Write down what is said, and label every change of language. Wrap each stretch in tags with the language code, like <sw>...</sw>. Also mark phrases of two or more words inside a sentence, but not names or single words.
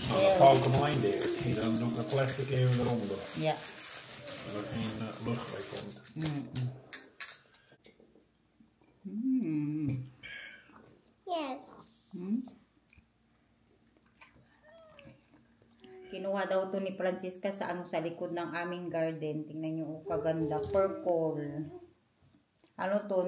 <nl>Nou, dan shell. vouw ik hem alleen dicht. Dan doe ik het plastic even eronder. Ja. Zodat er geen lucht bij komt. Yes.</nl> <tl>Kinuha daw to ni Francisca sa sa likod ng aming garden. Tingnan niyo, kaganda. Purple. To?</tl>